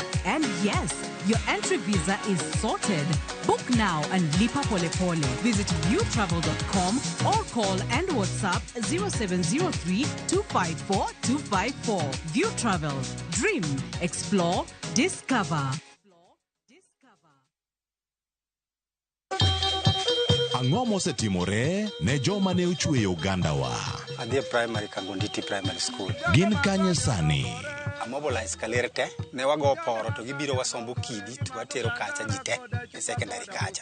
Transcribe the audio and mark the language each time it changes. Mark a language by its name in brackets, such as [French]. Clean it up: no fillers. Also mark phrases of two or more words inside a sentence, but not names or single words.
[English] And yes, your entry visa is sorted. Book now and [Swahili] lipa pole pole. [English] Visit viewtravel.com or call and WhatsApp 0703 254 254. View Travel. Dream, explore, discover. [Luo (Kenya and Tanzania)] Ang'o mosetimore ne joma ne ochweyo Uganda wa? Adhi primary Kagonditi Primary School. Gin kanye sani? Amobilize kalerte ne wago poro to gibiro wasombo kidi to watero kacha jite e secondary kacha.